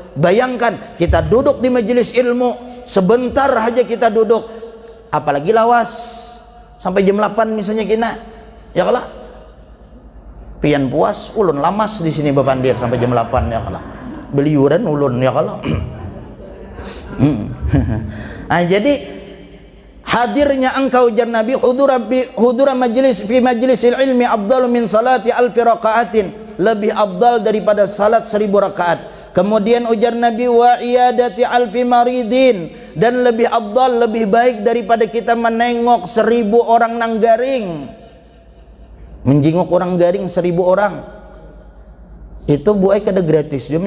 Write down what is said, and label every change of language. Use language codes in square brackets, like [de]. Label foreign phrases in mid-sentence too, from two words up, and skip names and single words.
[bjn] Bayangkan kita duduk di majelis ilmu, sebentar aja kita duduk, apalagi lawas sampai jam 8 misalnya kina, ya kalah pian puas ulun lamas di sini bapandir sampai jam 8 ya kalah beliuran ulun ya kalah. Nah, jadi hadirnya engkau jan Nabi [ar] حضور مجلس في مجلس العلم أفضل من صلاة ألف ركعة, [bjn] lebih afdal daripada salat 1000 rakaat. Kemudian ujar Nabi [ar] وعيادة ألف مريض, [bjn] dan lebih afdal, lebih baik daripada kita menengok 1000 orang nang garing. Menjenguk orang garing 1000 orang itu buai kada gratis juga.